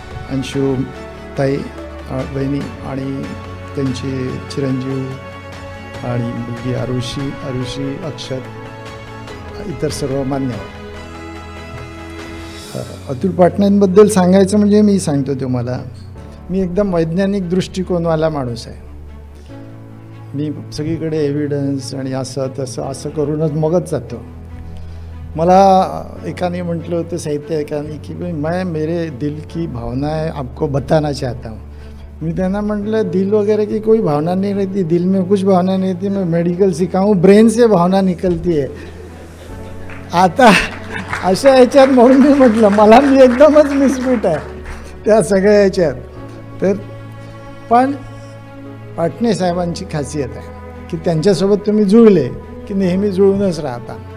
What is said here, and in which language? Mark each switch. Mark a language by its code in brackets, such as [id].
[mr] अंशू ताई बहिणी, आणि त्यांचे चिरंजीव आणि मुलगी आरुषी, अक्षत, इतर सर्व मान्यवर. अतुल पाटण्यांबद्दल सांगायचं म्हणजे मी सांगतो तुम्हाला, मी एकदम वैज्ञानिक दृष्टिकोनवाला माणूस आहे. मी सगळीकडे एव्हिडन्स आणि असं करूनच मगच जातो. मला एकाने म्हटलं होतं, साहित्य एकाने, की [hi] मैं मेरे दिल की भावनाएं आपको बताना चाहता हूँ. [mr] मी त्यांना म्हटलं [hi] दिल वगैरह की कोई भावना नहीं रहती, दिल में कुछ भावना नहीं रहती, मैं मेडिकल सीखा हूँ, ब्रेन से भावना निकलती है. [mr] आता अशा याच्यात म्हणून मी म्हटलं मला मी एकदमच मिसफिट आहे त्या सगळ्या याच्यात. तर पण पाटणे साहेबांची खासियत आहे की त्यांच्यासोबत तुम्ही जुळले की नेहमी जुळूनच राहता.